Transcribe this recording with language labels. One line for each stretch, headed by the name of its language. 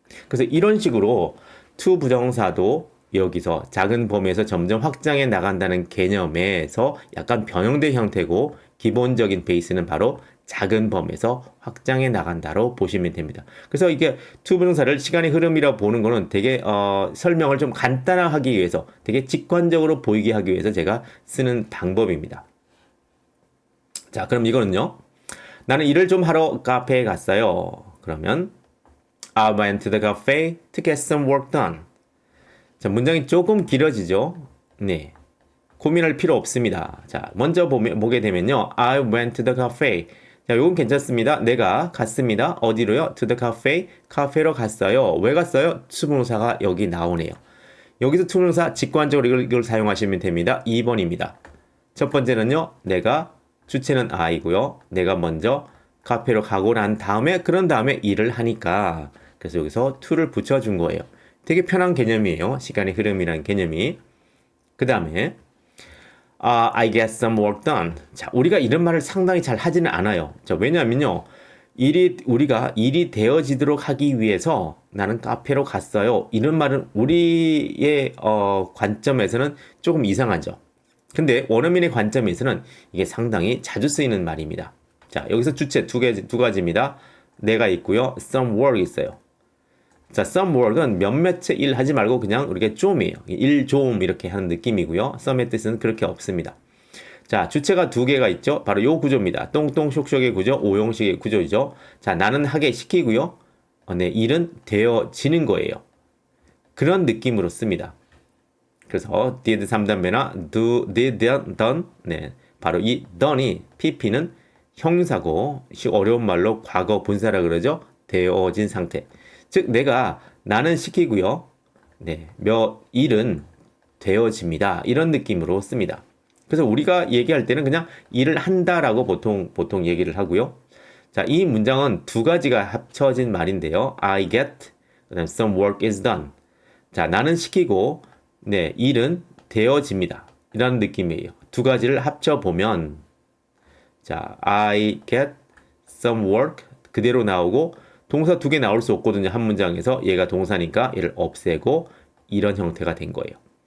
Korean: 그래서 이런 식으로 to 부정사도 여기서 작은 범위에서 점점 확장해 나간다는 개념에서 약간 변형된 형태고 기본적인 베이스는 바로 작은 범위에서 확장해 나간다로 보시면 됩니다. 그래서 이게 to 부정사를 시간의 흐름이라고 보는 거는 되게 설명을 좀 간단하게 위해서 되게 직관적으로 보이게 하기 위해서 제가 쓰는 방법입니다. 자, 그럼 이거는요. 나는 일을 좀 하러 카페에 갔어요. 그러면
English: I went to the cafe to get some work done.
Korean: 자, 문장이 조금 길어지죠. 네. 고민할 필요 없습니다. 자, 먼저 보게 되면요.
English: I went to the cafe.
Korean: 자, 요건 괜찮습니다. 내가 갔습니다. 어디로요?
English: To the cafe.
Korean: 카페로 갔어요. 왜 갔어요? 투부정사가 여기 나오네요. 여기서 투부정사 직관적으로 이걸 사용하시면 됩니다. 2번입니다. 첫 번째는요. 내가 주체는 I고요. 내가 먼저 카페로 가고 난 다음에 그런 다음에 일을 하니까 그래서 여기서 to를 붙여준 거예요. 되게 편한 개념이에요. 시간의 흐름이라는 개념이. 그 다음에
English: I get some work done.
Korean: 자, 우리가 이런 말을 상당히 잘 하지는 않아요. 자, 왜냐면요. 우리가 일이 되어지도록 하기 위해서 나는 카페로 갔어요. 이런 말은 우리의 관점에서는 조금 이상하죠. 근데 원어민의 관점에서는 이게 상당히 자주 쓰이는 말입니다. 자, 여기서 주체 두 가지입니다. 내가 있고요. some work 있어요. 자, some work은 몇몇의 일 하지 말고 그냥 우리가 좀이에요. 일 좀 이렇게 하는 느낌이고요. some의 뜻은 그렇게 없습니다. 자, 주체가 두 개가 있죠. 바로 요 구조입니다. 똥똥 쇽쇽의 구조, 오형식의 구조이죠. 자, 나는 하게 시키고요. 네, 일은 되어지는 거예요. 그런 느낌으로 씁니다. 그래서 did 3단배나 do, did, done. 네, 바로 이 done이 pp는 형사고 어려운 말로 과거 분사라 그러죠. 되어진 상태. 즉 내가 나는 시키고요. 네, 일은 되어집니다. 이런 느낌으로 습니다. 그래서 우리가 얘기할 때는 그냥 일을 한다라고 보통 얘기를 하고요. 자, 이 문장은 두 가지가 합쳐진 말인데요.
English: I get,
Korean: 그다음
English: some work is done.
Korean: 자, 나는 시키고 네, 일은 되어집니다. 이라는 느낌이에요. 두 가지를 합쳐 보면 자,
English: I get some work
Korean: 그대로 나오고 동사 두 개 나올 수 없거든요. 한 문장에서 얘가 동사니까 얘를 없애고 이런 형태가 된 거예요.